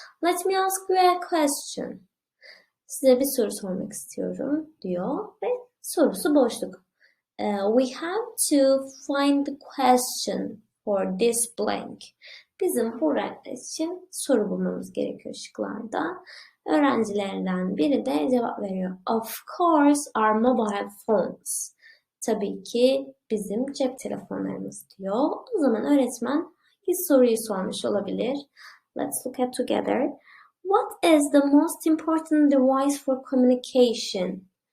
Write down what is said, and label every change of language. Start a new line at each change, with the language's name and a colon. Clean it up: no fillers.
English: Let me ask you a question.
Turkish: Size bir soru sormak istiyorum diyor ve sorusu boşluk.
English: We have to find the question for this blank.
Turkish: Bizim burada için soru bulmamız gerekiyor şıklarda. Öğrencilerden biri de cevap veriyor.
English: Of course our mobile phones.
Turkish: Tabii ki bizim cep telefonlarımız diyor. O zaman öğretmen hangi soruyu sormuş olabilir?
English: Let's look at together. What is the most important device for communication?